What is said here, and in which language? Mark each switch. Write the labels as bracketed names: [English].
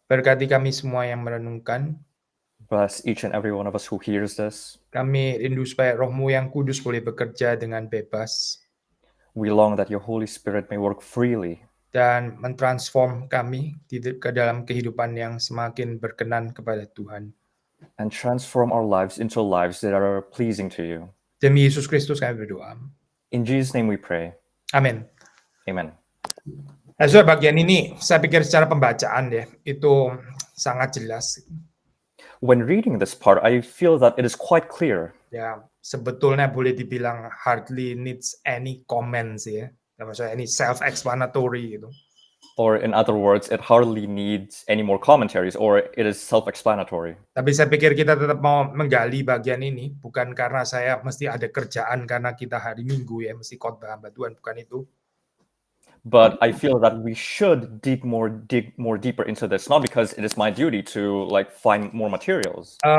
[Indonesian] Berkati kami semua yang merenungkan. [English] Bless each and every one of us who hears this. [Indonesian] Kami rindu supaya Roh-Mu yang kudus boleh bekerja dengan bebas. [English] We long that your Holy Spirit may work freely. [Indonesian] Dan mentransform kami ke dalam kehidupan yang semakin berkenan kepada Tuhan. [English] And transform our lives into lives that are pleasing to you. [Indonesian] Demi Yesus Kristus kami berdoa. [English] In Jesus' name we pray. [Indonesian] Amin. [English] Amen. [Indonesian] Nah, soal bagian ini, saya pikir secara pembacaan ya, itu sangat jelas. [English] When reading this part, I feel that it is quite clear. [Indonesian] Ya, sebetulnya boleh dibilang [English] hardly needs any comments [Indonesian] ya. Maksudnya [English] any self-explanatory [Indonesian] gitu. [English] Or in other words, it hardly needs any more commentaries, or it is self-explanatory. [Indonesian] Tapi saya pikir kita tetap mau menggali bagian ini, bukan karena saya mesti ada kerjaan karena kita hari Minggu ya, mesti khotbah hamba Tuhan, bukan itu. [English] But I feel that we should dig more deeper into this, not because it is my duty to find more materials.